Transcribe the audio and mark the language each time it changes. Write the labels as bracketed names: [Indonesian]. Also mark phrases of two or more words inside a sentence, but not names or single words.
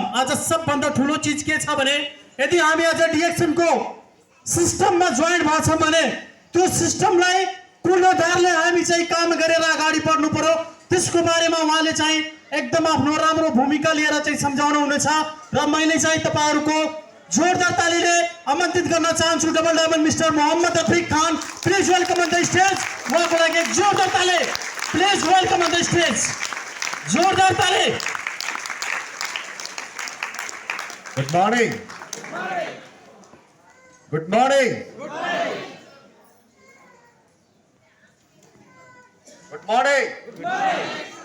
[Nepali] आज सबभन्दा ठुलो चीज के छ भने यदि हामी आज डिएक्सन को सिस्टममा जोइन भएको छौं भने त्यो सिस्टमलाई पूर्णधारले हामी चाहिँ काम गरेर अगाडि बढ्नु पर्यो, त्यसको बारेमा उहाँले चाहिँ एकदम आफ्नो राम्रो भूमिका लिएर चाहिँ सम्झाउनु हुनेछ र मैले चाहिँ तपाईहरुको जोरदार तालीले आमन्त्रित गर्न चाहन्छु [English] double diamond [Nepali] मिस्टर मोहम्मद रफिक खान। [English] please welcome on the stage. [Nepali] उहाँको लागि एक जोरदार ताली। [English] please welcome on the stage. [Nepali] जोरदार ताली। [English] good morning. good morning. good morning.